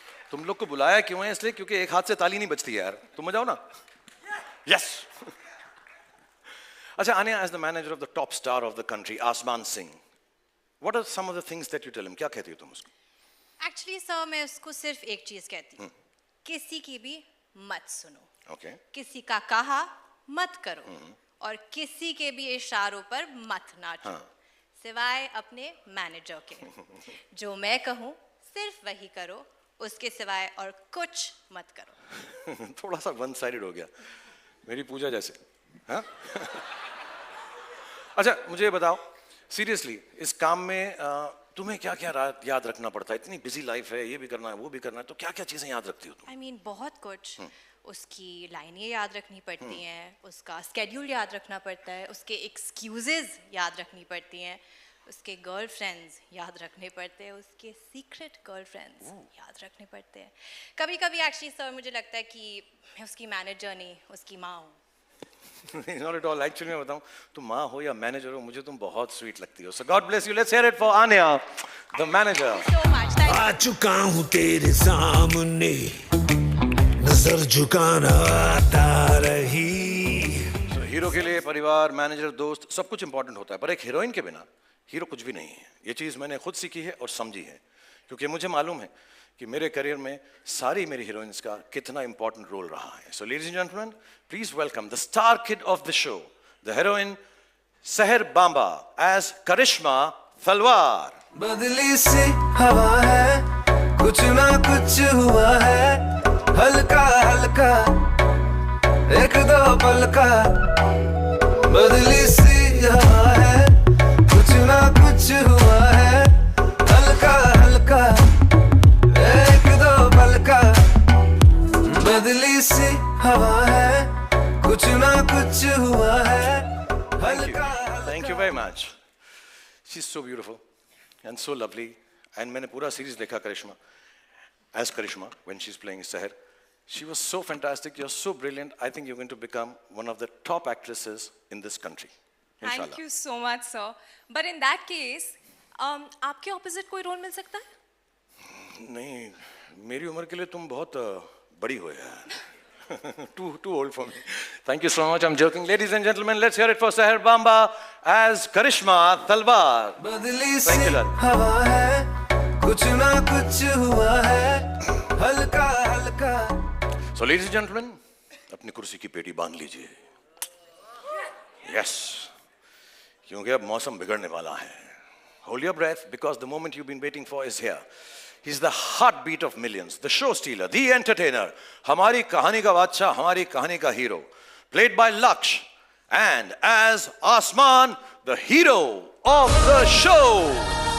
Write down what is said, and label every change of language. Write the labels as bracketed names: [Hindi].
[Hindi] तुम लोग को बुलाया क्यों है? इसलिए क्योंकि एक हाथ से ताली नहीं बजती यार। तुम जाओ ना। [English] Yes. अच्छा, Anya, as the manager of the top star of the country, Asman Singh, what are some of the things that you tell him? [Hindi] क्या कहती हो तुम उसको? एक्चुअली सर मैं उसको सिर्फ एक चीज कहती हूँ, किसी की भी मत सुनो, [English] Okay. [Hindi] किसी का कहा मत करो, और किसी के भी इशारों पर मत नाचो, सिवाय अपने मैनेजर के। जो मैं कहूँ सिर्फ वही करो, उसके सिवाय और कुछ मत करो। थोड़ा सा वन साइडेड हो गया, मेरी पूजा जैसे। हाँ? अच्छा मुझे बताओ, सीरियसली इस काम में तुम्हें क्या क्या याद रखना पड़ता है? इतनी बिजी लाइफ है, ये भी करना है वो भी करना है, तो क्या क्या चीजें याद रखती हो तुम? [English] I mean, [Hindi] बहुत कुछ। उसकी लाइनें याद रखनी पड़ती हैं, उसका स्केड्यूल याद रखना पड़ता है, उसके एक्सक्यूजेज याद रखनी पड़ती हैं, उसके गर्लफ्रेंड्स याद रखने पड़ते हैं, उसके सीक्रेट गर्लफ्रेंड्स याद रखने पड़ते हैं। कभी कभी एक्चुअली सर मुझे लगता है कि मैं उसकी मैनेजर नहीं, उसकी माँ हूँ। [English] Not at all. Actually [Hindi] मैं बताऊं, तुम माँ हो या मैनेजर हो, मुझे तुम बहुत स्वीट लगती हो. [English] So God bless you. Let's hear it for Anya, the manager. So much. Thank you. [Hindi] आ चुका हूँ तेरे सामने, नजर झुकाना आता रही. So हीरो के लिए परिवार, मैनेजर, दोस्त सब कुछ इंपॉर्टेंट होता है, पर एक हीरोइन के बिना हीरो कुछ भी नहीं है. ये चीज़ मैंने खुद सीखी है और समझी है, क्योंकि मुझे मालूम है कि मेरे करियर में सारी मेरी हीरोइंस का कितना इंपॉर्टेंट रोल रहा है. So ladies and gentleman, please welcome the star kid of the show, the heroine सहर बांबा एज करिश्मा तलवार. बदली सी हवा है, कुछ ना कुछ हुआ है, हल्का हल्का एक दो पल का. बदली सी हवा है, कुछ ना कुछ हुआ है, हल्का हल्का एक दो पल का. बदली सी हवा है, कुछ ना कुछ हुआ है, हल्का हल्का. [English] Thank you very much. She's so beautiful and so lovely. And [Hindi] मैंने पूरा सीरीज देखा करिश्मा, [English] as Karishma when she's playing Seher. She was so fantastic. You're so brilliant. I think you're going to become one of the top actresses in this country. Thank [Arabic] Inshallah. [English] you so much, sir. But in that case, [Hindi] आपके opposite कोई role मिल सकता है? नहीं, मेरी उम्र के लिए तुम बहुत बड़ी हो यार. [English] Too old for me. Thank you so much. I'm joking. Ladies and gentlemen, let's hear it for Seher Bamba as Karishma Talwar. [Hindi] बदली सी [English] Thank you, Lal. [Hindi] हवा है, कुछ ना कुछ हुआ है, हल्का हल्का. [English] So, ladies and gentlemen, [Hindi] अपनी कुर्सी की पेटी बांध लीजिए. [English] Yes, [Hindi] क्योंकि अब मौसम बिगड़ने वाला है. [English] Hold your breath because the moment you've been waiting for is here. He's the heartbeat of millions, the show stealer, the entertainer. [Hindi] हमारी कहानी का बादशाह, हमारी कहानी का [English] hero, played by Laksh, and as Asman, the hero of the show.